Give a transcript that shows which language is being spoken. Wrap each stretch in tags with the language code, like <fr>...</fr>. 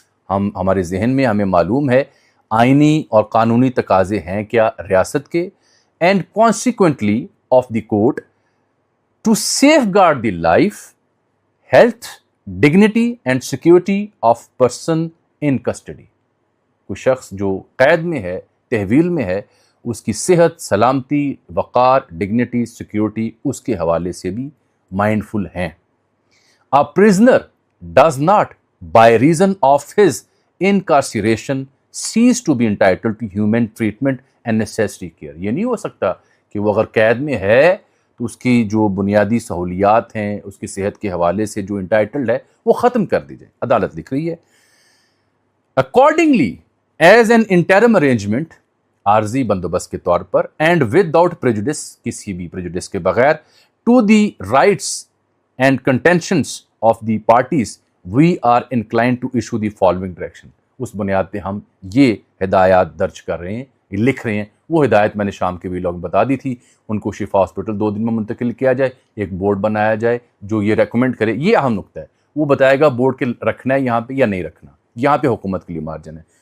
<ur>ہمارے ذہن میں ہمیں معلوم ہے آئینی اور قانونی تقاضے ہیں کیا ریاست کے،</ur> <en>And consequently of the court to safeguard the life, health, dignity and security of person in custody.</en> <ur>کوئی شخص جو قید میں ہے، تحویل میں ہے، اس کی صحت، سلامتی، وقار، ڈگنیٹی، سیکیورٹی اس کے حوالے سے بھی مائنڈفل ہیں.</ur> <en>A prisoner does not by reason of his incarceration cease to be entitled to human treatment and necessary care.</en> <ur>یہ نہیں ہو سکتا کہ وہ اگر قید میں ہے تو اس کی جو بنیادی سہولیات ہیں، اس کی صحت کے حوالے سے جو انٹائٹلڈ ہے وہ ختم کر دی جائے. عدالت لکھ رہی ہے</ur> <en>accordingly as an interim arrangement،</en> <ur>عارضی بندوبست کے طور پر،</ur> <en>and without prejudice،</en> <ur>کسی بھی prejudice کے بغیر،</ur> <en>to the rights and contentions of the parties we are inclined to issue the following direction.</en> <ur>اس بنیاد پہ ہم یہ ہدایات درج کر رہے ہیں، یہ لکھ رہے ہیں. وہ ہدایت میں نے شام کے ویلاگ میں بتا دی تھی، ان کو شفا ہاسپٹل 2 دن میں منتقل کیا جائے، ایک بورڈ بنایا جائے جو یہ ریکمنڈ کرے. یہ اہم نقطہ ہے، وہ بتائے گا بورڈ کے رکھنا ہے یہاں پہ یا نہیں رکھنا، یہاں پہ حکومت کے لیے مارجن ہے.</ur>